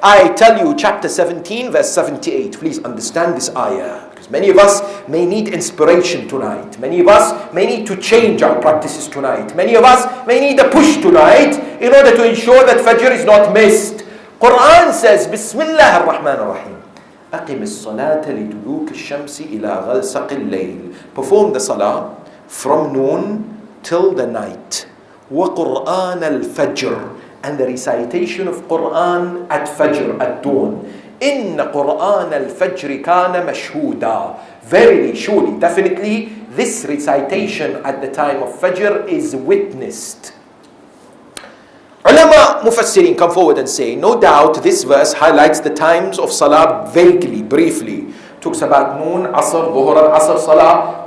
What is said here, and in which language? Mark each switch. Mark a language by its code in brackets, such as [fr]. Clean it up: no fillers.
[en] I tell you chapter 17 verse 78. Please understand this ayah. Because many of us may need inspiration tonight. Many of us may need to change our practices tonight. Many of us may need a push tonight in order to ensure that Fajr is not missed. Quran says, Bismillah ar-Rahman ar-Rahim. [ar] أقم الصلاة لدلوك الشمس إلى غسق الليل. [en] Perform the salah from noon till the night. [ar] وقرآن الفجر. [en] And the recitation of Quran at Fajr, at dawn. [ar] إن قرآن الفجر كان مشهودا. [en] Verily, surely, definitely, this recitation at the time of Fajr is witnessed. Ulama Mufassirin come forward and say, no doubt this verse highlights the times of Salah vaguely, briefly. Talks about noon, Asr, Dhuhr and Asr Salah.